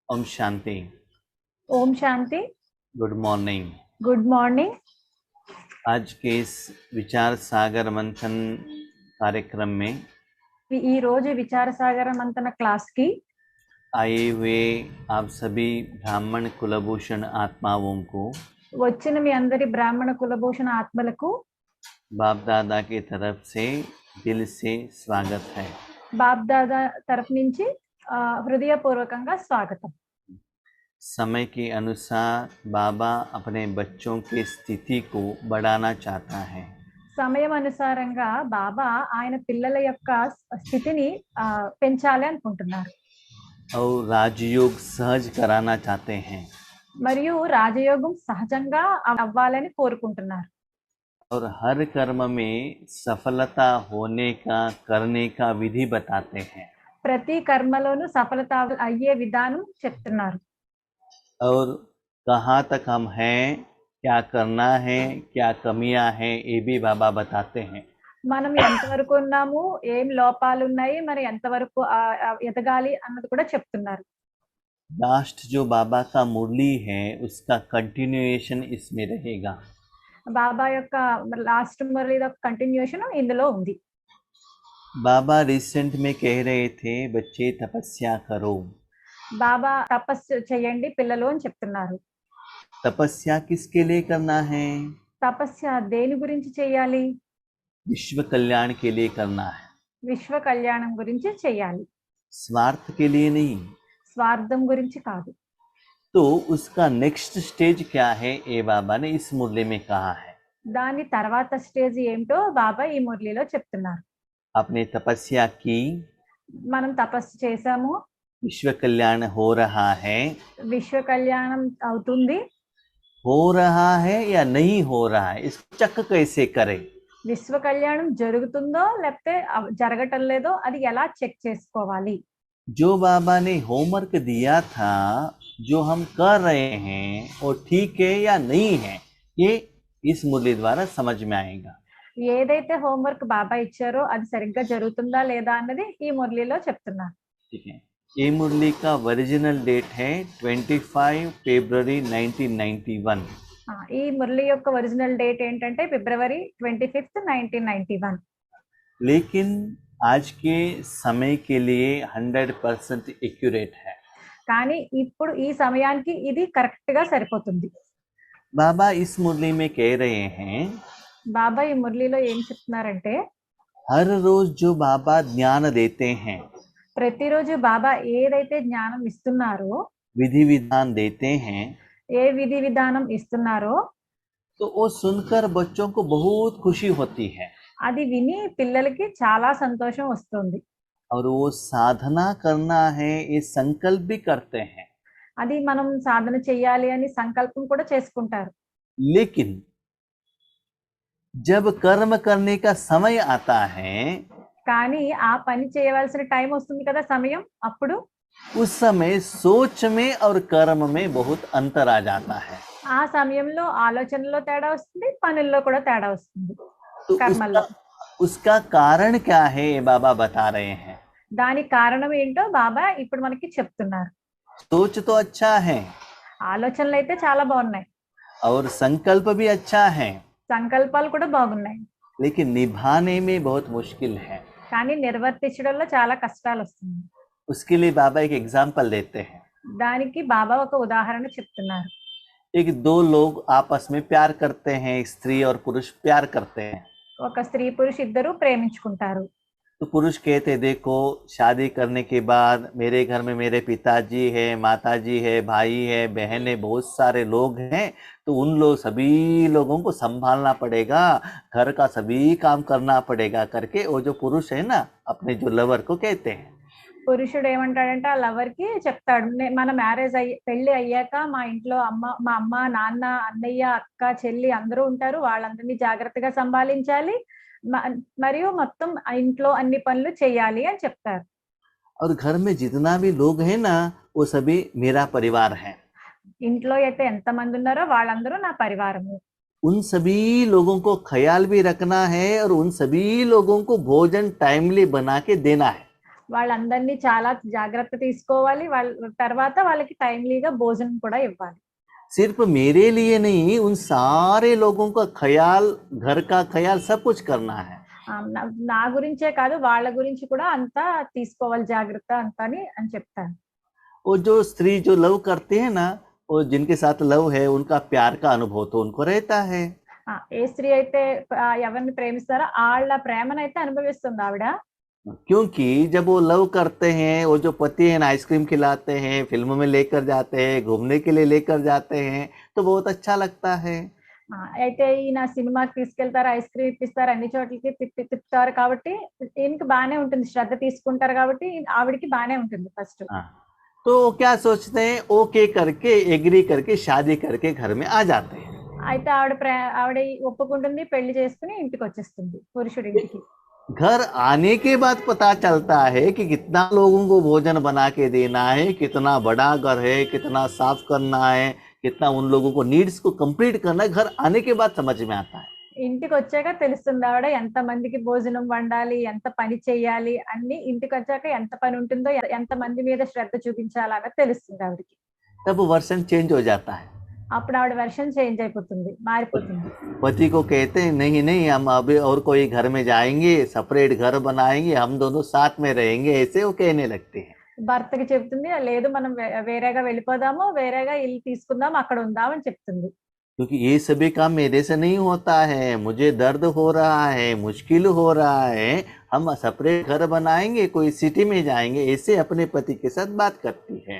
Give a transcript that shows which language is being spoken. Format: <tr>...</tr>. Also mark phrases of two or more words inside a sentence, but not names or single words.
<hi>ओम शांति। ओम शांति।</hi> <en>Good morning. Good morning.</en> <hi>आज के इस विचार सागर मंथन कार्यक्रम में</hi> <te>ఈ రోజు విచార సాగర మంతన క్లాస్ కి</te> <hi>आए हुए आप सभी ब्राह्मण कुलभूषण आत्माओं को</hi> <te>వచ్చిన మీ అందరి బ్రాహ్మణ కులభూషణ ఆత్మలకు</te> <hi>बाप दादा की तरफ से दिल से स्वागत है।</hi> <te>బాప్ దాదా తరఫు నుంచి హృదయపూర్వకంగా స్వాగతం।</te> <hi>समय के अनुसार बाबा अपने बच्चों की स्थिति को बढ़ाना चाहता है।</hi> <te>సమయం అనుసారంగా బాబా ఆయన పిల్లల యొక్క స్థితిని పెంచాలి అనుకుంటున్నారు।</te> <hi>और राजयोग सहज कराना चाहते हैं।</hi> <te>మరియు రాజయోగం సహజంగా అవ్వాలని కోరుకుంటున్నారు।</te> <hi>और हर कर्म में सफलता होने का करने का विधि बताते हैं।</hi> <te>ప్రతి కర్మలోనూ సఫలత అయ్యే విధానం చెప్తున్నారు।</te> <hi>और कहाँ तक हम हैं, क्या करना है, क्या कमियां हैं, ये भी बाबा बताते हैं।</hi> <te>మనం ఎంతవరకు ఉన్నాము, ఏం లోపాలు ఉన్నాయి, మరి ఎంతవరకు ఎదగాలి అన్నది కూడా చెప్తున్నారు।</te> <hi>लास्ट जो बाबा का मुरली है उसका कंटिन्यूएशन इसमें रहेगा।</hi> <te>బాబా యొక్క లాస్ట్ మురళి యొక్క కంటిన్యూషన్ ఇందులో ఉంది।</te> <hi>बाबा रिसेंट में कह रहे थे बच्चे तपस्या करो।</hi> <te>బాబా తపస్సు చేయండి పిల్లలు అని చెప్తున్నారు।</te> <hi>तपस्या किसके लिए करना है?</hi> <te>తపస్య దేని గురించి చేయాలి?</te> <hi>विश्व कल्याण के लिए करना है।</hi> <te>విశ్వ కళ్యాణం గురించి చేయాలి,</te> <hi>स्वार्थ के लिए नहीं।</hi> <te>స్వార్థం గురించి కాదు।</te> <hi>तो उसका</hi> <en>next stage</en> <hi>क्या है, ये बाबा ने इस मुरली में कहा है।</hi> <te>దాని తర్వాత స్టేజ్ ఏమిటో బాబా ఈ మురళిలో చెప్తున్నారు।</te> <hi>आपने तपस्या की,</hi> <te>మనం తపస్సు చేశాము,</te> <hi>विश्व कल्याण हो रहा है।</hi> <te>విశ్వ కళ్యాణం అవుతుంది,</te> <hi>हो रहा है या नहीं हो रहा है, इसको चेक कैसे करें?</hi> <te>విశ్వ కళ్యాణం జరుగుతుందో లేకపోతే జరగటం లేదో అది ఎలా చెక్ చేసుకోవాలి?</te> <hi>जो बाबा ने होमवर्क दिया था, जो हम कर रहे हैं वो ठीक है या नहीं है, ये इस मुरली द्वारा समझ में आएगा।</hi> <te>ఏదైతే హోంవర్క్ బాబా ఇచ్చారో అది సరిగ్గా జరుగుతుందా లేదా అన్నది ఈ మురళిలో చెప్తున్నారు।</te> <hi>ठीक है, ये मुरली का</hi> <en>original date</en> <hi>है 25 फरवरी 1991।</hi> <te>ఈ మురళి యొక్క</te> <en>original date</en> <te>ఏంటంటే ఫిబ్రవరి 25, 1991।</te> <hi>लेकिन आज के समय के लिए 100% एक्यूरेट है।</hi> <te>కానీ ఇప్పుడు ఈ సమయానికి ఇది కరెక్ట్ గా సరిపోతుంది।</te> <hi>बाबा इस मुरली में कह रहे हैं,</hi> <te>బాబా ఈ మురళిలో ఏం చెప్తున్నారంటే</te> <hi>हर रोज जो बाबा ज्ञान देते हैं,</hi> <te>ప్రతిరోజు బాబా ఏదైతే జ్ఞానం ఇస్తున్నారో,</te> <hi>विधि विधान देते हैं,</hi> <te>ఏ విధి విధానం ఇస్తున్నారో</te> <hi>तो वो सुनकर बच्चों को बहुत खुशी होती है।</hi> <te>అది విని పిల్లలకి చాలా సంతోషం వస్తుంది।</te> <hi>और वो साधना करना है ये संकल्प भी करते हैं।</hi> <te>అది మనం సాధన చేయాలి అని సంకల్పం కూడా చేసుకుంటారు।</te> <hi>लेकिन जब कर्म करने का समय आता है,</hi> <te>కానీ ఆ పని చేయవలసిన టైం వస్తుంది కదా, సమయం, అప్పుడు</te> <hi>उस समय सोच में और कर्म में बहुत अंतर आ जाता है।</hi> <te>ఆ సమయంలో ఆలోచనలో తేడా వస్తుంది, పనుల్లో కూడా తేడా వస్తుంది,</te> <hi>तो</hi> <te>కర్మల్లో।</te> <hi>उसका कारण क्या है, ये बाबा बता रहे हैं।</hi> <te>దానికి కారణం ఏంటో బాబా ఇప్పుడు మనకి చెప్తున్నారు।</te> <hi>सोच तो अच्छा है</hi> <te>ఆలోచనలు అయితే చాలా బాగున్నాయి,</te> <hi>और संकल्प भी अच्छा है,</hi> <te>సంకల్పాలు కూడా బాగున్నాయి,</te> <hi>लेकिन निभाने में बहुत मुश्किल है।</hi> <te>కానీ నిర్వర్తించడంలో చాలా కష్టాలు వస్తుంది।</te> <hi>उसके लिए बाबा एक एग्जाम्पल देते हैं।</hi> <te>దానికి బాబా ఒక ఉదాహరణ చెప్తున్నారు।</te> <hi>एक दो लोग आपस में प्यार करते हैं, एक स्त्री और पुरुष प्यार करते हैं।</hi> <te>ఒక స్త్రీ పురుష ఇద్దరు ప్రేమించుకుంటారు।</te> <hi>तो पुरुष कहते, देखो शादी करने के बाद मेरे घर में मेरे पिताजी है, माताजी है, भाई है, बहन है, बहुत सारे लोग हैं, तो उन लोग सभी लोगों को संभालना पड़ेगा, घर का सभी काम करना पड़ेगा करके वो जो पुरुष है ना, अपने जो लवर को कहते हैं।</hi> <te>పురుషుడు ఏమంటాడంటే ఆ లవర్ కి చెప్తాడు, మన మ్యారేజ్ పెళ్లి అయ్యాక మా ఇంట్లో మా అమ్మ నాన్న అన్నయ్య అక్క చెల్లి అందరూ ఉంటారు, వాళ్ళందరినీ జాగ్రత్తగా సంభాలించాలి, మరియు మొత్తం ఇంట్లో అన్ని పనులు చేయాలి అని చెప్తారు।</te> <hi>और घर में जितना भी लोग हैं ना, वो सभी मेरा परिवार है।</hi> <te>ఇంట్లో అయితే ఎంత మంది ఉన్నారో వాళ్ళందరూ నా పరివారము।</te> <hi>उन सभी लोगों को ख्याल भी रखना है और उन सभी लोगों को भोजन टाइमली बना के देना है।</hi> <te>వాళ్ళందరినీ చాలా జాగ్రత్త తీసుకోవాలి. తర్వాత వాళ్ళకి టైమ్లీగా భోజనం కూడా ఇవ్వాలి.</te> <hi>सिर्फ मेरे लिए नहीं, उन सारे लोगों का ख्याल, घर का ख्याल सब कुछ करना है.</hi> <te>నా గురించే కాదు వాళ్ళ గురించి కూడా అంతా తీసుకోవాలి జాగ్రత్త అంతా అని చెప్తాను.</te> <hi>वो जो स्त्री जो लव करते हैं ना, वो जिनके साथ लव है उनका प्यार का अनुभव तो उनको रहता है.</hi> <te>ఏ స్త్రీ అయితే ఎవరిని ప్రేమిస్తారో వాళ్ళ ప్రేమనైతే అనుభవిస్తుంది ఆవిడ.</te> <hi>क्योंकि जब वो लव करते हैं, वो जो पति है ना आइसक्रीम खिलाते हैं, फिल्म में लेकर जाते हैं, घूमने के लिए लेकर जाते हैं, तो बहुत अच्छा लगता है.</hi> <te>అయితే ఈయన సినిమాకి తీసుకెళ్తారు, ఐస్ క్రీమ్ ఇప్పిస్తారు, అన్ని చోట్లకి తిప్పుతారు కాబట్టి ఈయనకి బానే ఉంటుంది, శ్రద్ధ తీసుకుంటారు కాబట్టి ఆవిడికి బానే ఉంటుంది ఫస్ట్.</te> <hi>तो क्या सोचते हैं, ओके करके एग्री करके शादी करके घर में आ जाते हैं.</hi> <te>అయితే ఆవిడ ఒప్పుకుంటుంది, పెళ్లి చేసుకుని ఇంటికి వచ్చేస్తుంది పురుషుడి ఇంటికి.</te> <hi>घर आने के बाद पता चलता है कि कितना लोगों को भोजन बना के देना है, कितना बड़ा घर है, कितना साफ करना है, कितना उन लोगों को नीड्स को कंप्लीट करना है. घर आने के बाद समझ में आता है.</hi> <te>ఇంటికి వచ్చాక తెలుస్తుంది ఆవిడ ఎంత మందికి భోజనం వండాలి, ఎంత పని చేయాలి, అన్ని ఇంటికి వచ్చాక ఎంత పని ఉంటుందో, ఎంత మంది మీద శ్రద్ధ చూపించాలన్నది తెలుస్తుంది ఆవిడకి.</te> <hi>तब</hi> <en>version change</en> <hi>हो जाता है.</hi> <te>అప్పుడు ఆవిడ</te> <en>version change</en> <te>అయిపోతుంది, మారిపోతుంది.</te> <hi>पति को कहते हैं नहीं नहीं, हम अभी और कोई घर में जाएंगे, सेपरेट घर बनाएंगे, हम दोनों साथ में रहेंगे, ऐसे वो कहने लगते हैं.</hi> <te>భర్తకి చెప్తుంది, లేదు మనం వేరేగా వెళ్ళిపోదాము, వేరేగా ఇల్లు తీసుకుందాం, అక్కడ ఉందాం అని చెప్తుంది.</te> <hi>क्योंकि ये सभी काम मेरे से नहीं होता है, मुझे दर्द हो रहा है, मुश्किल हो रहा है, हम सेपरेट घर बनाएंगे, कोई सिटी में जाएंगे, ऐसे अपने पति के साथ बात करती है.</hi>